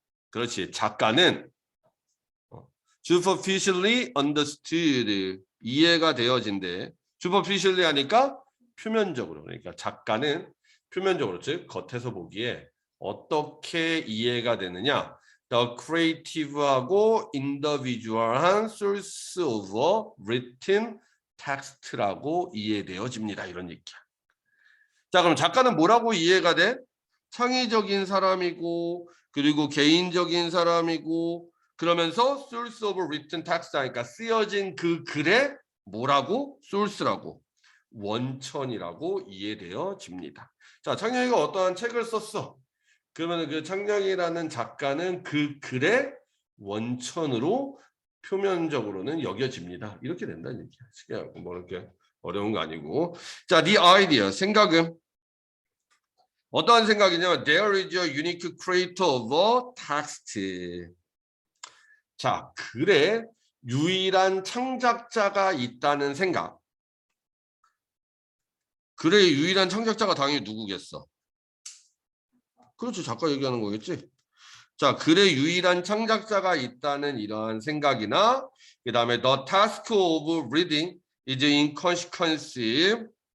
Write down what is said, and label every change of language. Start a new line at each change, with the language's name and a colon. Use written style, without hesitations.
Korean: 그렇지. 작가는
English: superficially understood
Korean: 이해가 되어진대. superficially 하니까 표면적으로. 그러니까 작가는 표면적으로 즉 겉에서 보기에 어떻게 이해가 되느냐?
English: The creative하고 individual한 source of written text라고
Korean: 이해되어집니다. 이런 얘기야. 자, 그럼 작가는 뭐라고 이해가 돼? 창의적인 사람이고 그리고 개인적인 사람이고 그러면서
English: source of written text
Korean: 하니까 쓰여진 그 글의 뭐라고? source라고 원천이라고 이해되어집니다. 자, 창녕이가 어떠한 책을 썼어. 그러면 그 창녕이라는 작가는 그 글의 원천으로 표면적으로는 여겨집니다. 이렇게 된다는 얘기야. 뭐 이렇게 어려운 거 아니고.
English: 자, the idea
Korean: 생각은 어떠한 생각이냐면
English: there is a unique creator of a text.
Korean: 자, 글에 유일한 창작자가 있다는 생각. 글의 유일한 창작자가 당연히 누구겠어? 그렇죠. 작가 얘기하는 거겠지. 자, 글의 유일한 창작자가 있다는 이러한 생각이나 그 다음에
English: the task of reading is inconsequential.